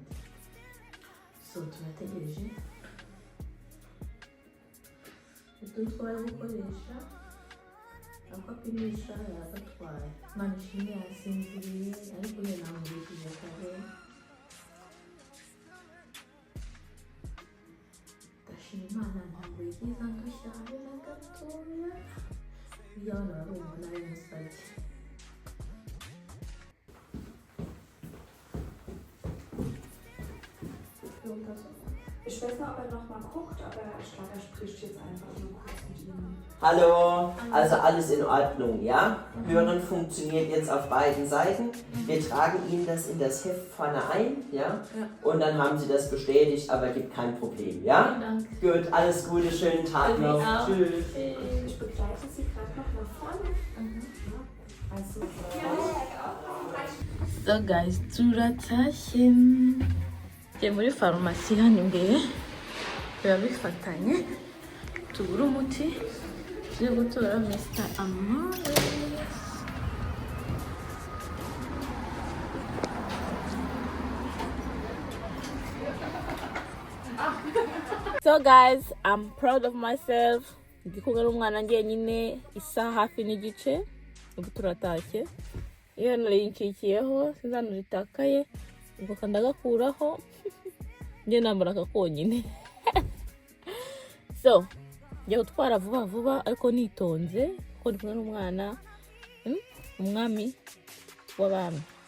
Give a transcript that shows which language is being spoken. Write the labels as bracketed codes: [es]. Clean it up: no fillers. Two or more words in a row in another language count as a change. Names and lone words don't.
[rw] So turategereje ibyo twari gukoresha ako apimisha yagatwaye Imana ishimwe yasinziriye ariko ye namubikije kare ndashima Imana ntabwo yigiza ndushya habe na gatoya iyo abana barumva nawe musabye. [de] Ich weiß nicht, ob er noch mal guckt, aber ich glaube, er spricht jetzt einfach nur kurz mit ihm. Hallo, also alles in Ordnung, ja? Hören funktioniert jetzt auf beiden Seiten. Wir tragen Ihnen das in das Heft vorne ein, ja? Und dann haben Sie das bestätigt, aber gibt kein Problem, ja? Danke. Gut, alles Gute, schönen Tag noch. Tschüss. Ich begleite Sie gerade noch nach vorne. Ja, also. [en] So guys, [rw] turatashye tugiye muri farumasi hano imbere biba bifatanye tugura umuti turi gutora Mr. Amore. [en] So guys, I'm proud of myself. [rw] Ndi kumwe n'umwana njyenyine isaha hafi n'igice ubu turatashye. Iyo nari nkikiyeho sinzano ritakaye ubwo kandagakuraho njye nambara kakonyine. So njya gutwara vuba vuba ariko nitonze kuko ndi kumwe n'umwana umwami w'abami.